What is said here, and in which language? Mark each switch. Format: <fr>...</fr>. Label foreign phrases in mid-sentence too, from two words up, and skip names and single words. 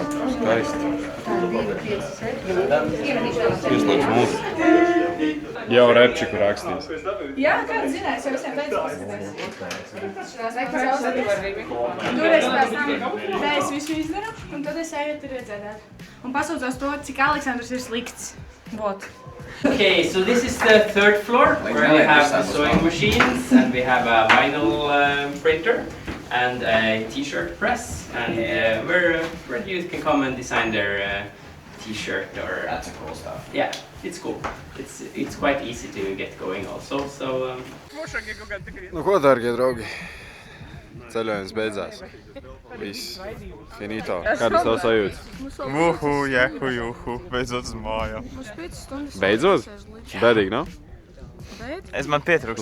<lv>Skaisti. Ieslēdz mūziku. Jau repčiku rakstīs. Jā, kāds zinājis, jau visiem teicu Toreiz pēc tam es visu izdaru, un tad es eju tur iedzēdēt. Un pasaucos to, cik Aleksandrs ir slikts. Vot.</lv> <en>Okay, so this is the third floor where we have the sewing machines and we have a vinyl printer and a t-shirt press and where the youth can come and design their t-shirt or... That's cool stuff. Yeah, it's cool. It's quite easy to get going also, so...</en> <lv>Nu ko, dārgie draugi? Ceļojums beidzās. Viss. Finito. Kādas tev sajūtas? Juhu, beidzot uz mājām. Beidzot? Bēdīgi, nav? Man pietrūks</lv>